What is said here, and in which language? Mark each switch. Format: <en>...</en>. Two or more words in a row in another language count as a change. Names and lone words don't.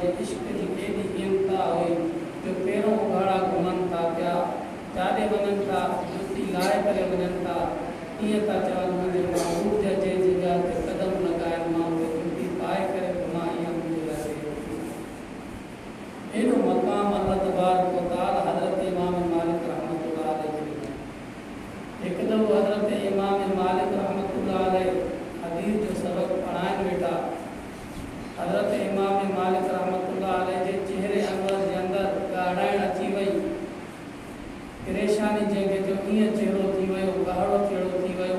<sd>जे इश्क जी एॾी इंतहा हुई जो पेरों उघाड़ा घुमनि था पिया, जाॾे वञनि था जुती लाहे करे वञनि था, ईअं था चवनि मुंहिंजे महबूब जा जंहिं जॻह ते क़दम लॻाइनि मां उते जुती पाए करे घुमां, ईअं मुंहिंजे लाइ एॾो मक़ाम</sd> <ar>الله تبارك وتعالى</ar> <sd>हज़रत इमाम मालिक</sd> <ar>رحمة الله عليه</ar> <sd>खे ॾिनो। हिकु दफ़ो हज़रत इमाम मालिक</sd> <ar>رحمة الله عليه</ar> <sd>हदीस जो सबक़ पढ़ाइनि वेठा। हज़रत इमाम मालिक</sd> <ar>رحمة الله عليه</ar> <sd>जे चेहरे अनवर जे अंदरि ॻाढ़ाइण अची वई। परेशानी जंहिंखे जो ईअं चेहरो थी वियो, ॻाढ़ो चेहरो थी वियो।</sd>